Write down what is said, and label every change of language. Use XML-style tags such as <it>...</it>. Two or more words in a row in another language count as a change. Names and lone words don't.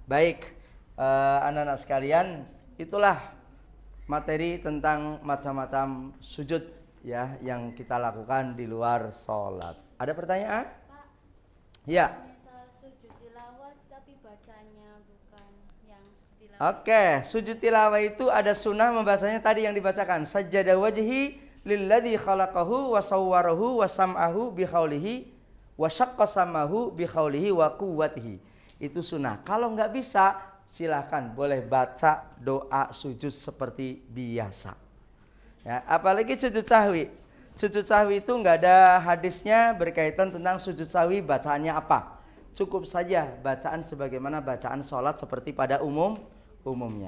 <id>Baik, anak-anak sekalian, itulah materi tentang macam-macam sujud ya yang kita lakukan di luar sholat. Ada pertanyaan? Pak, ya. misal sujud tilawah tapi bacanya bukan yang tilawah. Oke, sujud tilawah itu ada sunnah membacanya tadi yang dibacakan.</id> <ar>سَجَدَ وَجْهِيَ لِلَّذِي خَلَقَهُ وَصَوَّرَهُ وَسَمْعَهُ بِحَوْلِهِ وَشَقَّ سَمْعَهُ بِحَوْلِهِ وَقُوَّتِهِ.</ar> <id>Itu sunnah. Kalau nggak bisa, silahkan boleh baca doa sujud seperti biasa ya, apalagi sujud sahwi. Sujud sahwi itu nggak ada hadisnya berkaitan tentang sujud sahwi bacaannya apa, cukup saja bacaan sebagaimana bacaan sholat seperti pada umumnya.</id>